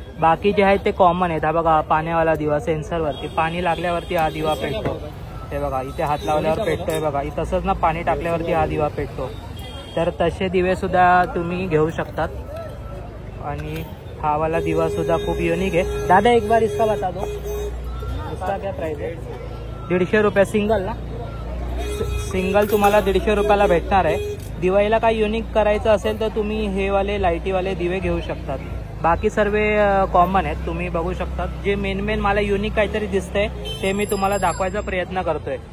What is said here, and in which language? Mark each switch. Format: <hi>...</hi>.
<mr>बाकी जे आहेत ते कॉमन आहेत। हा बघा पाण्यावाला दिवा, सेन्सरवरती पाणी लागल्यावरती हा दिवा पेटतो। हे बघा इथे हात लावल्यावर पेटतोय बघा, तसंच ना पाणी टाकल्यावरती हा दिवा पेटतो। तर तसे दिवे सुद्धा तुम्ही घेऊ शकतात। आणि हा वाला दिवा सुद्धा खूप युनिक आहे।</mr> <hi>दादा एक बार इसका बता दो, इसका क्या प्राइस है?</hi> <mr>150 रुपये सिंगल ना? सिंगल तुम्हाला 150 रुपयाला भेटणार आहे। दिवाळीला काही युनिक करायचं असेल तर तुम्ही हे वाले लाईटीवाले दिवे घेऊ शकतात। बाकी सर्व कॉमन आहेत, तुम्ही बघू शकतात। जे मेन मला युनिक काहीतरी दिसतंय ते मी तुम्हाला दाखवायचा प्रयत्न करतोय।</mr>